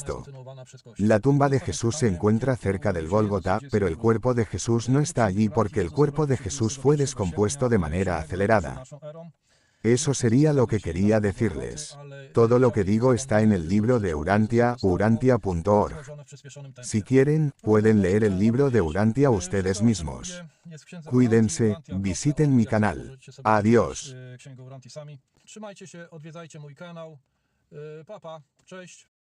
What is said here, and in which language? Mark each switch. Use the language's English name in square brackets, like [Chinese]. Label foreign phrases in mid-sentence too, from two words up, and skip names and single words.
[Spanish] La tumba de Jesús se encuentra cerca del Gólgota, pero el cuerpo de Jesús no está allí porque el cuerpo de Jesús fue descompuesto de manera acelerada. Eso sería lo que quería decirles. Todo lo que digo está en el libro de Urantia, urantia.org. Si quieren, pueden leer el libro de Urantia ustedes mismos. Cuídense, visiten mi canal. Adiós. [Polish] Trzymajcie się, odwiedzajcie mój kanał. Pa, pa, cześć.